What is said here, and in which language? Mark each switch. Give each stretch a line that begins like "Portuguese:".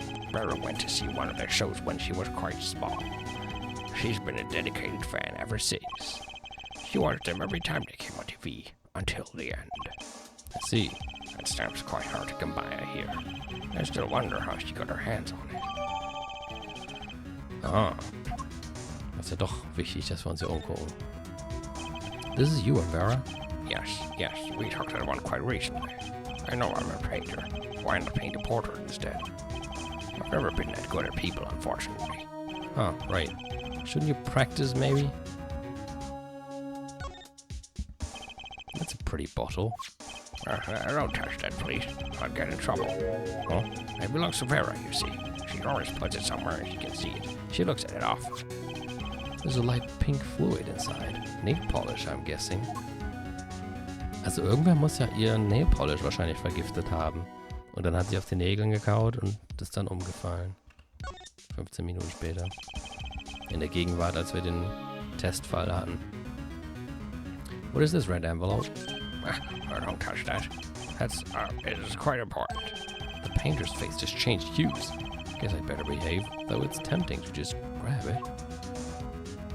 English: Vera went to see one of their shows when she was quite small. She's been a dedicated fan ever since. She watched them every time they came on TV, until the end. I see. That stamp's quite hard to come by, I hear. I still wonder how she got her hands on it. Ah.
German: Das ist ja doch wichtig, dass wir uns hier umgucken.
English: This is you and Vera? Yes, we talked to one quite recently. I know I'm a painter. Why not paint a portrait instead? I've never been that good at people, unfortunately. Oh, right. Shouldn't you practice, maybe? That's a pretty bottle. Don't touch that, please. I'll get in trouble. Huh? It belongs to Vera, you see. She always puts it somewhere and she can see it. She looks at it often. There's a light pink fluid inside. Nail polish, I'm guessing.
German: Also irgendwer muss ja ihren Nail Polish wahrscheinlich vergiftet haben. Und dann hat sie auf den Nägeln gekaut und ist dann umgefallen. 15 Minuten später. In der Gegenwart, als wir den Testfall hatten.
English: What is this red envelope? Don't touch that. It is quite important. The painter's face just changed hues. Guess I better behave, though it's tempting to just grab it.